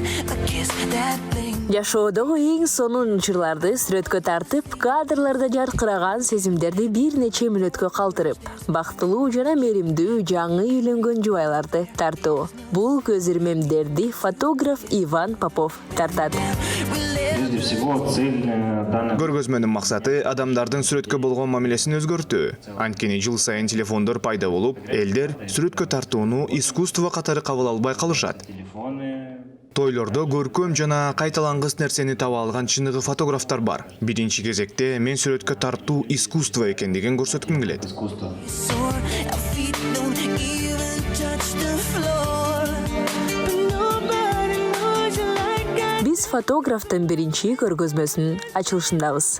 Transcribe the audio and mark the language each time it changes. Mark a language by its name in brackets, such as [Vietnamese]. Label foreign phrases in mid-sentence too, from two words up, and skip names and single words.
[English] I kiss that thing. [Kyrgyz] Жашоодогу эң сонун учурларды сүрөткө тартып, кадрларда жаркыраган сезимдерди бир нече мүнөткө калтырып, бактылуу жана меримдүү жаңы үйлөнгөн жубайларды тартуу. Бул көз ирмемдерди фотограф Иван Попов тартат. [Russian] Прежде всего, цель данного [Kyrgyz] Көргөзмөнүн максаты адамдардын сүрөткө болгон мамилесин өзгөртүү. Анткени жыл сайын телефондор пайда болуп, элдер сүрөткө тартууну искусство катары кабыл албай калышат. [Russian] телефоны. [Kyrgyz] Тойлордо көркөм жана кайталангыс нерсени таба алган чыныгы фотографтар бар. Биринчи кезекте мен сүрөткө тартуу искусство экендигин көрсөткүм келет. Искусство. [English] Soar, our feet don't even touch the floor. Nobody knows you like I [Kyrgyz] Биз фотографтын биринчи көргөзмөсүнүн ачылышындабыз.